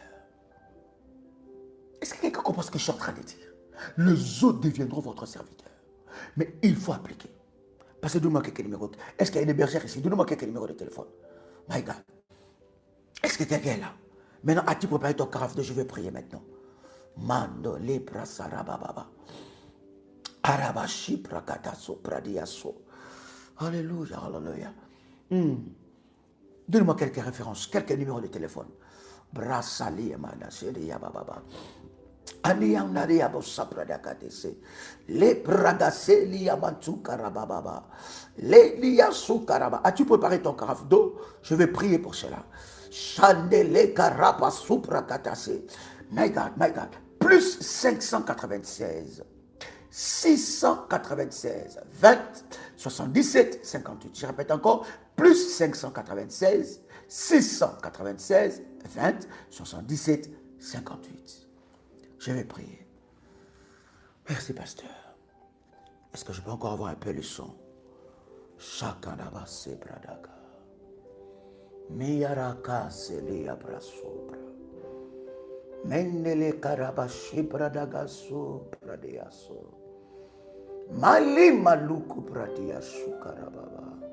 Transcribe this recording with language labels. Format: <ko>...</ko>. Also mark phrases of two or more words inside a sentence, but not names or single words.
<fr>Est-ce que quelqu'un comprend ce que je suis en train de dire? Les eaux deviendront votre serviteur. Mais il faut appliquer. Parce que donne-moi quelques numéros. Est-ce qu'il y a une bergère ici? Donne-moi quelques numéros de téléphone.</fr> <en>My God.</en> <fr>Est-ce que quelqu'un est là? Maintenant, as-tu préparé ton carafe de je vais prier maintenant? Mando libra sarababa. Arabashi prakataso pradiaso. Alléluia, alléluia. Donne-moi quelques références, quelques numéros de téléphone. Brassali manasiri bababa. Aniyam naria bossa pradakatese. Le pradase liamantu karababa. Le liasu karaba. As-tu préparé ton carafe d'eau? Je vais prier pour cela. Chandele karapa suprakatase.</fr> <en>My God, my God.</en> <fr>Plus 596. 696, 20, 77, 58. Je répète encore, plus 596, 696, 20, 77, 58. Je vais prier. Merci, pasteur. Est-ce que je peux encore avoir un peu le son? Chakadaba se bradaka. Miyaraka se liya brasobra. Mendele karabashi bradagaso pradeyaso. Mali maluku pradiyasu karababa.</fr>